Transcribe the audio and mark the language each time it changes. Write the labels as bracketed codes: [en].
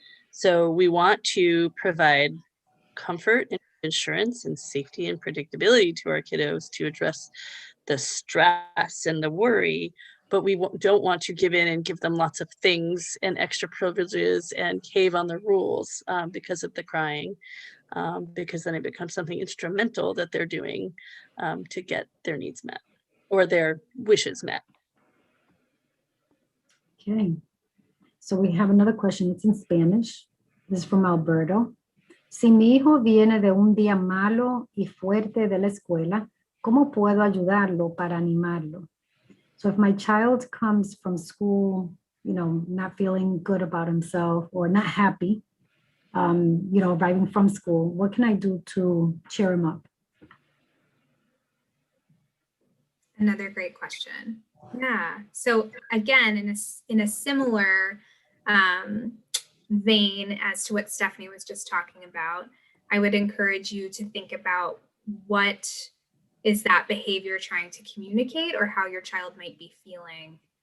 [en] So we want to provide comfort and assurance and safety and predictability to our kiddos to address the stress and the worry, but we don't want to give in and give them lots of things and extra privileges and cave on the rules because of the crying, because then it becomes something instrumental that they're doing to get their needs met or their wishes met. Okay. So we have another question. It's in Spanish. This is from Alberto. [es] Si mi hijo viene de un día malo y fuerte de la escuela, ¿cómo puedo ayudarlo para animarlo? [en] So if my child comes from school, not feeling good about himself or not happy, arriving from school, what can I do to cheer him up? Another great question. Yeah. So again, in a similar vein as to what Stephanie was just talking about, I would encourage you to think about what is that behavior trying to communicate or how your child might be feeling.